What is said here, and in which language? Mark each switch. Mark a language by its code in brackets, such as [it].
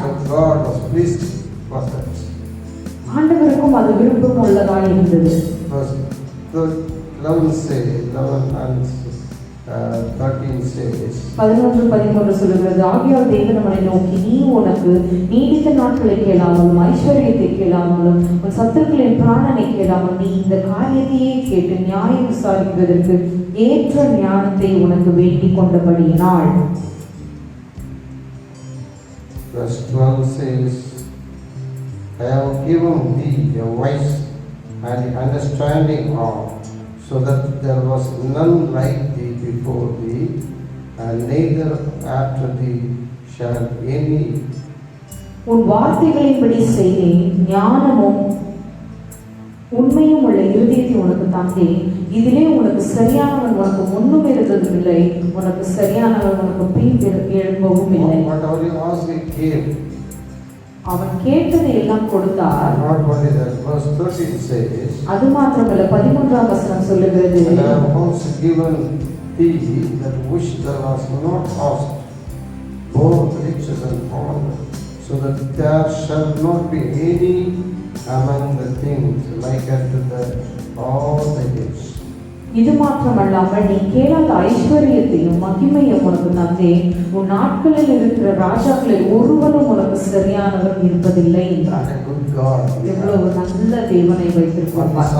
[en] So God was pleased for that. [ta] ஆண்டவருக்கும் அது விருப்பம் உள்ளதாக இருந்தது. [en] Verse 11 says, 11 and 13 says, [ta] 11-13 சொல்லுகிறது, ஆகியால் தேவன் அவனை நோக்கி, நீ உனக்கு நீடித்த நாட்களை கேளாமலும் ஐஸ்வர்யத்தை கேளாமலும் உன் சத்துருக்களின் பிராணனை கேளாமல் நீ இந்த காரியத்தையே கேட்டு நியாயம் விசாரிப்பதற்கு ஏற்ற ஞானத்தை உனக்கு வேண்டிக் கொண்டபடியினாள். [en] Verse 12 says, I have given thee a wise and understanding heart, so that there was none like thee before thee, and neither after thee shall any. [ta] உன் வார்த்தைகளின்படி செய்தேன், ஞானமும் உண்மையும் உள்ள இருதயத்தை உனக்கு தந்தேன். இதிலே உனக்கு சரியானவன் உனக்கு முன்னும் இருந்ததும் இல்லை, உனக்கு சரியானவன் உனக்கு பின் எழும்பவும் இல்லை. [en] Whatever you ask, he gave. [ta] அவன் கேட்டதை எல்லாம் கொடுத்தார். [en] Not only that, verse 13 says, [ta] அது மாத்திரமல்ல, 13ஆம் வசனம் சொல்லுகிறது, [en] and I have also given thee that which thou hast not asked, both riches and honor, so that there shall not be any among the things like unto the all the gifts. [ta] இது மாத்திரமல்லாமல் நீ கேளாத ஐஸ்வர்யத்தையும் மகிமையும் உனக்கு தந்தேன். உன் நாட்களில் இருக்கிற ராஜாக்களில் ஒருவனும் உனக்கு சரியானவன் இருப்பதில்லை என்றார். எவ்வளவு நல்ல தேவனை வைத்திருப்பார்.